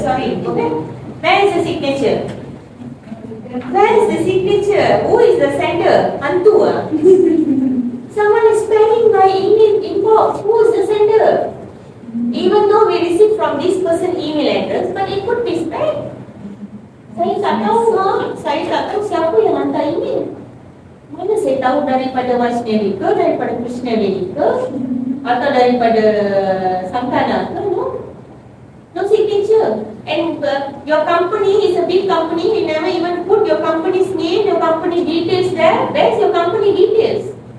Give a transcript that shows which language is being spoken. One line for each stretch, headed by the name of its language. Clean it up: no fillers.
English: Sorry. Okay. Where is the signature? Where is the signature? Who is the sender?
Malay: Hantu ah?
English: Someone is spamming my email inbox. Who is the sender? Even though we receive from this person email address, but it could be spam.
Malay: Saya tak tahu saya tak tahu siapa yang hantar email. Mana saya tahu daripada Vaishnavi ke, daripada Krishnavedi ke, atau daripada Santana ke, no?
English: No signature. And your company is a big company, you never even put your company's name, your company details there. Where's your company details?